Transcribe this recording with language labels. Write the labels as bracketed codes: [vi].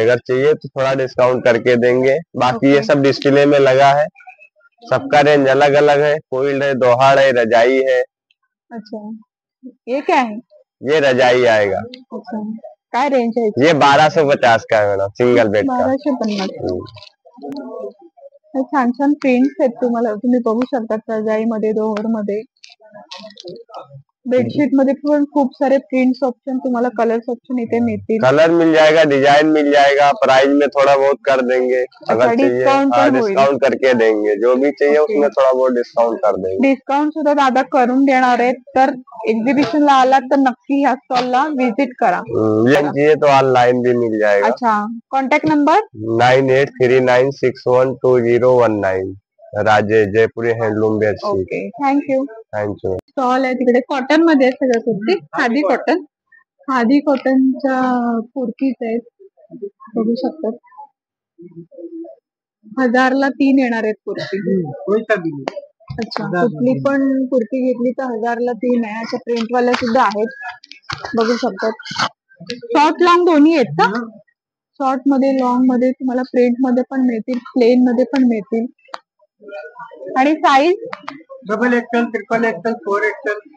[hi] अगर चाहिए तो थोड़ा डिस्काउंट करके देंगे. बाकी ये सब डिस्प्ले में लगा है. सबका रेंज अलग अलग है. कोइल्ड है, दोहाड़ है, रजाई है. अच्छा, ये क्या है? ये रजाई आएगा. [mr] अच्छा, काय रेंज आहे याची? [hi] ये 1250 का है मैडम, सिंगल बेड का. 1250. [mr] छान छान प्रिंट्स आहेत, तुम्ही बघू शकता. रजाईमध्ये, दोहरमध्ये, बेडशीट मध्ये पण खूप सारे प्रिंट्स ऑप्शन, तुम्हाला कलर्स ऑप्शन इथे मिळतील. [hi] कलर मिल जाएगा, डिजाइन मिल जाएगा. प्राइस में थोड़ा बहुत कर देंगे अगर चाहिए. डिस्काउंट करके देंगे. जो भी चाहिए उसमें थोड़ा बहुत डिस्काउंट कर देंगे. [mr] डिस्काउंट सुद्धा दादा करून देणार आहेत. तर एक्झिबिशनला आलात तर नक्की ह्या स्टॉलला व्हिजिट करा. [hi] ये चाहिए तो ऑनलाइन भी मिल जाएगा. अच्छा, कॉन्टॅक्ट नंबर 9839612019. राजेश, जयपुरी handloom bedsheet. [en] Okay, thank you. Thank you. [mr] Stall आहे तिकडे, कॉटन मध्ये आहे सगळं कुर्ती. खादी कॉटन, खादी कॉटनच्या कुर्तीज आहेत, बघू शकतात. 1000ला 3 येणार आहेत कुर्ती. अच्छा, कुठली पण कुर्ती घेतली तर 1000ला 3 आहे. अशा प्रिंट वाल्या सुद्धा आहेत, बघू शकतात. शॉर्ट लॉंग दोन्ही आहेत का? शॉर्ट मध्ये, लॉंग मध्ये तुम्हाला प्रिंट मध्ये पण मिळतील, प्लेन मध्ये पण मिळतील. आणि size double XL, triple XL, 4XL.